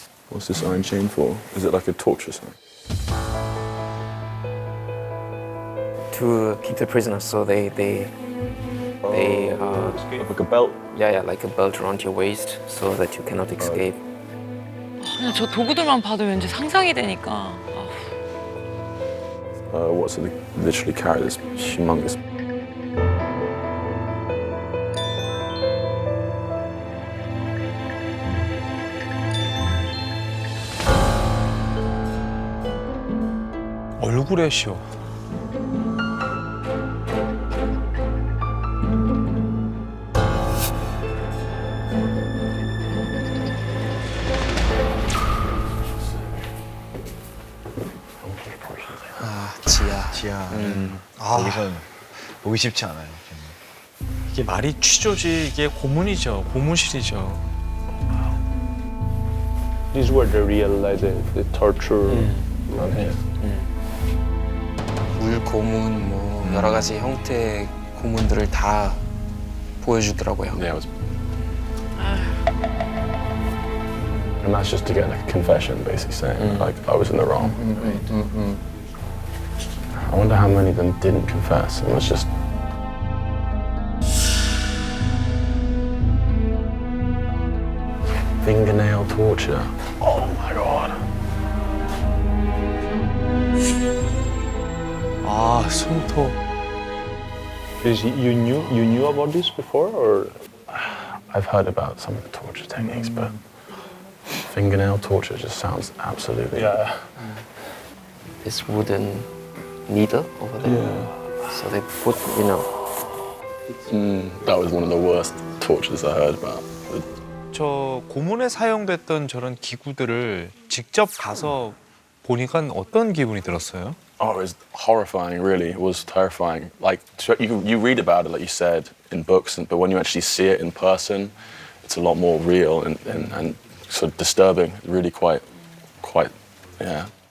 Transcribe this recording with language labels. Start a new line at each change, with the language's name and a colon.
English: What's this iron chain for? Is it like a torture sign? To keep the prisoners, so they Like a belt? yeah, like a belt around your waist, so that you cannot escape.
Korean: 그냥 저 도구들만 봐도 왠지 상상이 되니까.
English: So they literally carry this humongous.
Korean: 얼굴에 씌워. 지하. 거기서 보기 쉽지 않아요. 이게 말이 취조지, 이게 고문이죠. 고문실이죠.
English: These were the real, like the torture.
Korean: 물 고문 뭐 여러 가지 형태의 고문들을 다 보여주더라고요.
English: Yeah, it was. And that's just to get like a confession, basically saying like I was in the wrong. I wonder how many of them didn't confess and was just. Fingernail torture. Oh my god.
Korean: 아, 손톱.
English: You knew about this before, or? I've heard about some of the torture techniques, but fingernail torture just sounds absolutely. Yeah. This wooden needle over there. Yeah. So they put, That was one of the worst tortures I heard about.
Korean: 저 고문에 사용됐던 저런 기구들을 직접 가서 보니까 어떤 기분이 들었어요?
English: Oh, it was horrifying, really. It was terrifying. Like, you read about it, like you said, in books, but when you actually see it in person, it's a lot more real and sort of disturbing. Really quite, yeah.